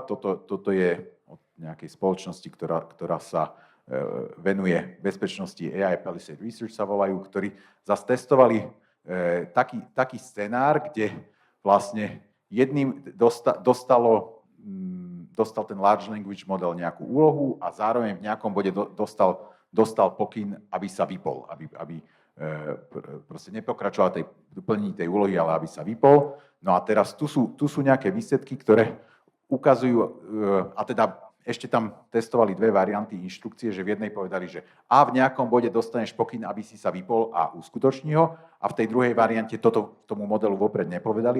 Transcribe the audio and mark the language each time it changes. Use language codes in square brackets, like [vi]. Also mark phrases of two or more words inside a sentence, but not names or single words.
[sk] Toto je od nejakej spoločnosti, ktorá sa venuje bezpečnosti AI, Palisade Research sa volajú, ktorí zase testovali taký scenár, kde vlastne jedným dostal ten [en] large language model [sk] nejakú úlohu a zároveň v nejakom bode dostal pokyn, aby sa vypol, aby proste nepokračoval plnení tej úlohy, ale aby sa vypol. No a teraz tu sú nejaké výsledky, ktoré ukazujú, a teda ešte tam testovali dve varianty inštrukcie, že v jednej povedali, že v nejakom bode dostaneš pokyn, aby si sa vypol a uskutoční ho, a v tej druhej variante tomu modelu vopred nepovedali.